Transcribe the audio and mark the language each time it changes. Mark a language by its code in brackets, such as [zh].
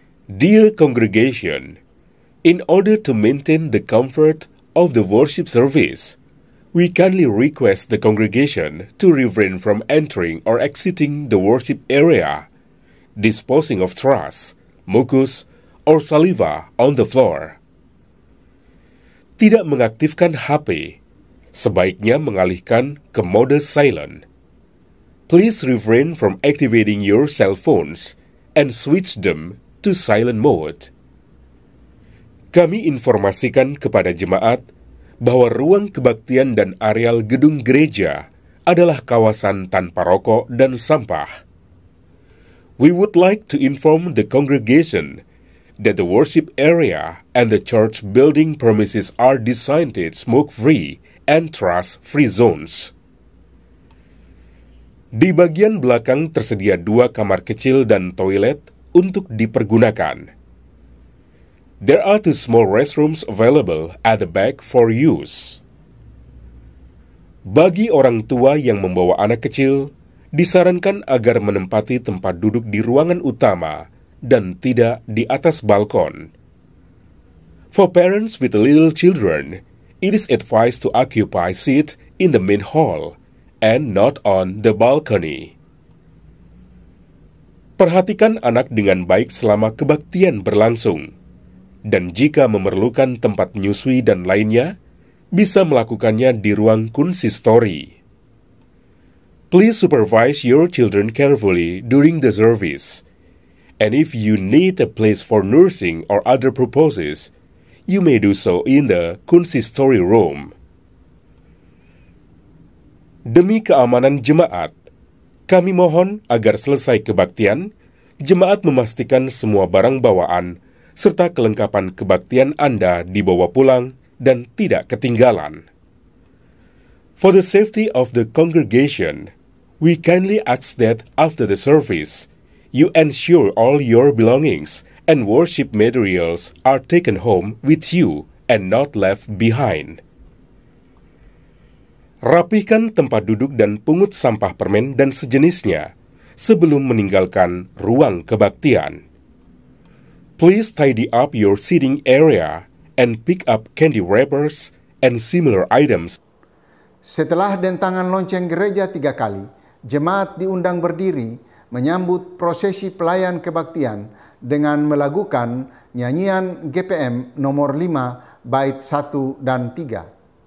[en] Dear congregation, in order to maintain the comfort of the worship service, we kindly request the congregation to refrain from entering or exiting the worship area, disposing of trash, mucus, or saliva on the floor. [id] Tidak mengaktifkan HP, sebaiknya mengalihkan ke mode silent. [en] Please refrain from activating your cell phones and switch them to silent mode. [id] Kami informasikan kepada jemaat bahwa ruang kebaktian dan areal gedung gereja adalah kawasan tanpa rokok dan sampah. [en] We would like to inform the congregation that the worship area and the church building premises are designated smoke-free and trash-free zones. [id] Di bagian belakang tersedia 2 kamar kecil dan toilet untuk dipergunakan. [en] There are 2 small restrooms available at the back for use. [id] Bagi orang tua yang membawa anak kecil, disarankan agar menempati tempat duduk di ruangan utama dan tidak di atas balkon. [en] For parents with little children, it is advised to occupy seat in the main hall and not on the balcony. [id] Perhatikan anak dengan baik selama kebaktian berlangsung. Dan jika memerlukan tempat menyusui dan lainnya, bisa melakukannya di ruang konsistori. [en] Please supervise your children carefully during the service. And if you need a place for nursing or other purposes, you may do so in the consistory room. [id] Demi keamanan jemaat, kami mohon agar selesai kebaktian, jemaat memastikan semua barang bawaan serta kelengkapan kebaktian Anda dibawa pulang dan tidak ketinggalan. [en] For the safety of the congregation, we kindly ask that after the service, you ensure all your belongings and worship materials are taken home with you and not left behind. [id] Rapihkan tempat duduk dan pungut sampah permen dan sejenisnya sebelum meninggalkan ruang kebaktian. [en] Please tidy up your seating area and pick up candy wrappers and similar items. [id] Setelah dentangan lonceng gereja 3 kali, jemaat diundang berdiri menyambut prosesi pelayan kebaktian dengan melakukan nyanyian GPM nomor 5 bait 1 dan 3.